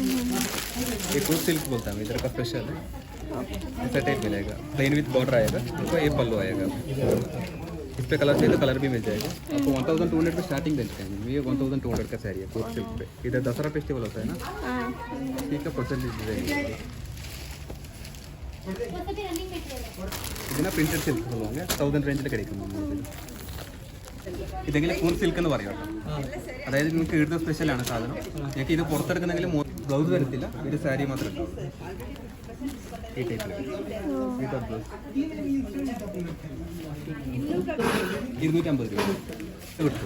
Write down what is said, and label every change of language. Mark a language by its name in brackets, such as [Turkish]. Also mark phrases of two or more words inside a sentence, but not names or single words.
[Hindi] ये कोर्ग सिल्क बोलता है, इधर का स्पेशल है। ऐसा टाइप मिलेगा, [English] plain with border [Hindi] आएगा, तो ये पल्लू आएगा। इस पे कलर चाहिए तो कलर भी मिल जाएगा आपको। 1200 पे स्टार्टिंग देते हैं। ये 1200 का साड़ी है कोर्ग सिल्क पे। इधर दसरा फेस्टिवल होता है ना, ठीक है परसेंटेज रहेगा। [Malayalam] ഇതിനെ [English] printed silk [Malayalam] சொல்லுவாங்க. 1000 റേഞ്ചിൽ கிடைக்கும். ഇതെങ്കിലും കൂർഗ് സിൽക്ക് എന്ന് പറയും. അതായത് നിങ്ങൾക്ക് ഇവിടുത്തെ സ്പെഷ്യലാണ് സാധനം. നിങ്ങൾക്ക് ഇത് പുറത്തെടുക്കുന്നെങ്കിൽ ബ്ലൗസ് വരത്തില്ല, ഇത് സാരി മാത്രമേ ഉണ്ടാവും. ഈ ടൈപ്പിൽ [English] without blouse [Malayalam] 250 രൂപ കിട്ടും.